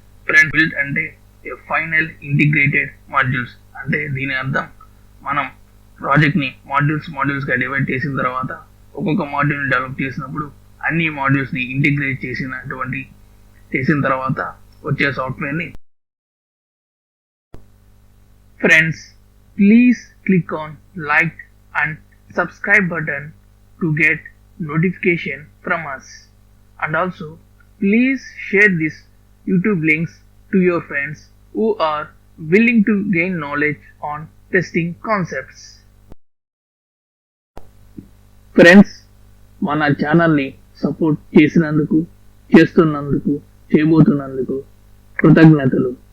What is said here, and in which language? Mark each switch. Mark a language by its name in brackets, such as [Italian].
[Telugu] Friend, build అంటే final integrated modules. అంటే దీని అర్థం మనం ప్రాజెక్ట్ని మాడ్యూల్స్గా డివైడ్ చేసిన తర్వాత ఒక్కొక్క మాడ్యూల్ని డెవలప్ చేసినప్పుడు అన్ని మాడ్యూల్స్ని ఇంటిగ్రేట్ చేసిన తర్వాత వచ్చే సాఫ్ట్వేర్ని. [English] Friends, please click on like and subscribe button to get notification from us, and also please share this YouTube links to your friends who are willing to gain knowledge on testing concepts. [Telugu] Friends, మన ఛానల్ని support చేస్తున్నందుకు చేయబోతున్నందుకు కృతజ్ఞతలు.